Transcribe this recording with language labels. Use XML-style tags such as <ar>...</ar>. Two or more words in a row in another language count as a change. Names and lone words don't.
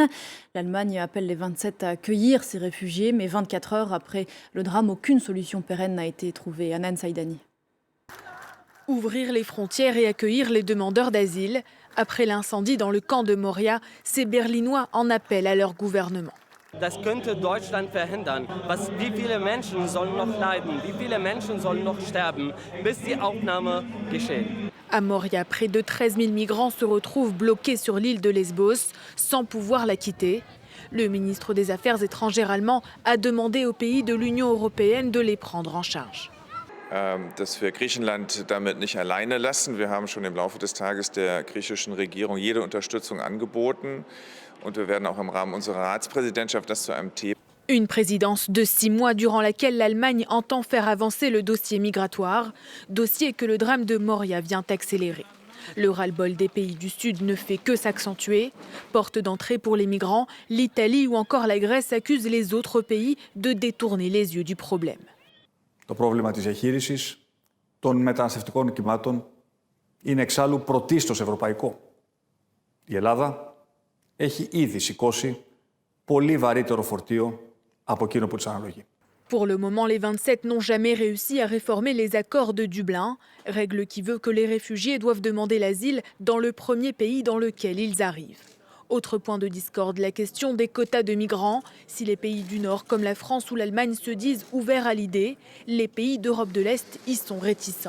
<fr>L'Allemagne appelle les 27 à accueillir ces réfugiés, mais 24 heures après le drame, aucune solution pérenne n'a été trouvée. Hanan Saïdani. Ouvrir les frontières et accueillir les demandeurs d'asile. Après l'incendie dans le camp de Moria, ces Berlinois en appellent à leur gouvernement.</fr> <de>Das könnte Deutschland verhindern. Wie viele Menschen sollen noch leiden? Wie viele Menschen sollen noch sterben, bis die Aufnahme geschieht?</de> <fr>À Moria, près de 13 000 migrants se retrouvent bloqués sur l'île de Lesbos, sans pouvoir la quitter. Le ministre des Affaires étrangères allemand a demandé aux pays de l'Union européenne de les prendre en charge.</fr> <de>Dass wir Griechenland damit nicht alleine lassen. Wir haben schon im Laufe des Tages der griechischen Regierung jede Unterstützung angeboten. Und wir werden auch im Rahmen unserer Ratspräsidentschaft das zu einem Thema.</de> <fr>Une présidence de 6 mois durant laquelle l'Allemagne entend faire avancer le dossier migratoire, dossier que le drame de Moria vient accélérer. Le ras-le-bol des pays du Sud ne fait que s'accentuer. Porte d'entrée pour les migrants, l'Italie ou encore la Grèce accusent les autres pays de détourner les yeux du problème.</fr> <el>Το πρόβλημα της διαχείρισης των μεταναστευτικών κυμάτων είναι εξάλλου πρωτίστως ευρωπαϊκό. Η Ελλάδα έχει ήδη σηκώσει πολύ βαρύτερο φορτίο από εκείνο που της αναλογεί.</el> <fr>Pour le moment, les 27 n'ont jamais réussi à réformer les accords de Dublin, règle qui veut que les réfugiés doivent demander l'asile dans le premier pays dans lequel ils arrivent. Autre point de discorde, la question des quotas de migrants. Si les pays du Nord comme la France ou l'Allemagne se disent ouverts à l'idée, les pays d'Europe de l'Est y sont réticents.</fr>